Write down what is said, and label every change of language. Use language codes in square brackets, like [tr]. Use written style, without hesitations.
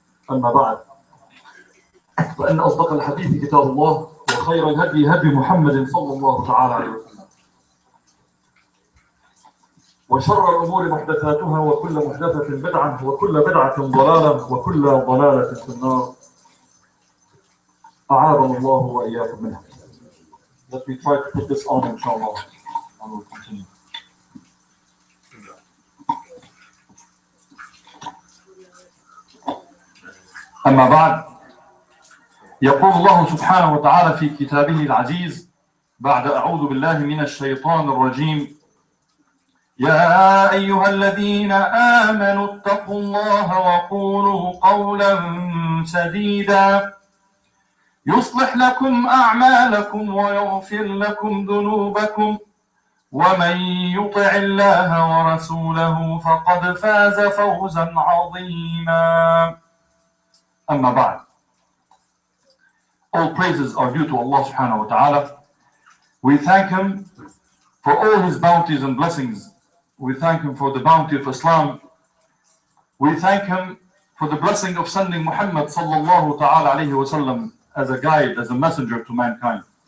[ar] أما بعد، فإن أصدق الحديث كتاب الله، وخير الهدي هدي محمد صلى الله تعالى عليه وسلم، وشر الأمور محدثاتها وكل محدثة بدعة وكل بدعة ضلالة وكل ضلالة في النار. أعاذنا الله وإياكم منها. [en] Let me try to put this on, inshallah, and we'll continue. [ar] أما بعد، يقول الله سبحانه وتعالى في كتابه العزيز بعد أعوذ بالله من الشيطان الرجيم: يا أيها الذين آمنوا اتقوا الله وقولوا قولا سديدا يصلح لكم أعمالكم ويغفر لكم ذنوبكم ومن يطع الله ورسوله فقد فاز فوزا عظيما. أما بعد. [en] All praises are due to Allah subhanahu wa ta'ala. We thank Him for all His bounties and blessings. We thank Him for the bounty of Islam. We thank Him for the blessing of sending Muhammad sallallahu ta'ala alayhi wa sallam as a guide, as a messenger to mankind.